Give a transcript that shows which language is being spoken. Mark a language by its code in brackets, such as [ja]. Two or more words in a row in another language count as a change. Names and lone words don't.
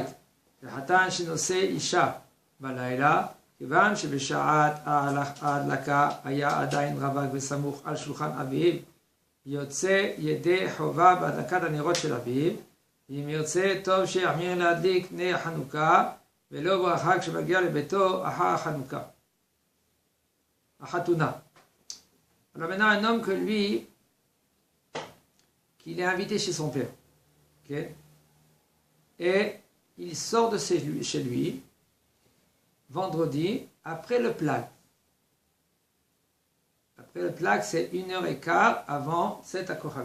[he] וחתן שנושא אישה בלילה, כיוון שבשעת ההדלקה היה עדיין רווק וסמוך על שולחן אביו, יוצא ידי חובה בהדלקת הנרות של אביו, אם ירצה טוב שיחמיר להדליק נר החנוכה, ולא ברכה כשמגיע לביתו אחר החנוכה. החתונה. [fr] Alors maintenant un homme que lui, qu'il est invité chez son père, okay? Et il sort de chez lui, vendredi, après le plag. Après le plag, c'est 1h15 avant 7 Kochavim.